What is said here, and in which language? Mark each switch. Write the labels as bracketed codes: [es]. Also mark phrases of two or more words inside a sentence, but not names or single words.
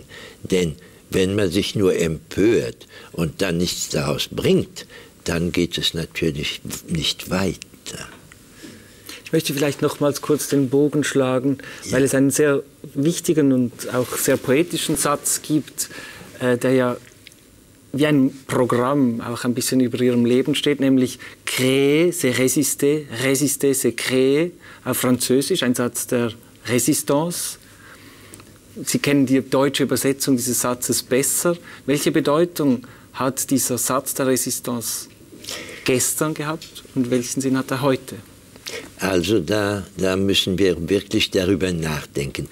[de] Denn wenn man sich nur empört und dann nichts daraus bringt, dann geht es natürlich nicht weiter. Ich möchte vielleicht nochmals kurz den Bogen schlagen, weil es einen sehr wichtigen und auch sehr poetischen Satz gibt, der ja wie ein Programm auch ein bisschen über ihrem Leben steht, nämlich [fr] créer, c'est résister, résister, c'est créer, [de] auf Französisch, ein Satz der Résistance. Sie kennen die deutsche Übersetzung dieses Satzes besser. Welche Bedeutung hat dieser Satz der Résistance gestern gehabt und welchen Sinn hat er heute? Also da müssen wir wirklich darüber nachdenken.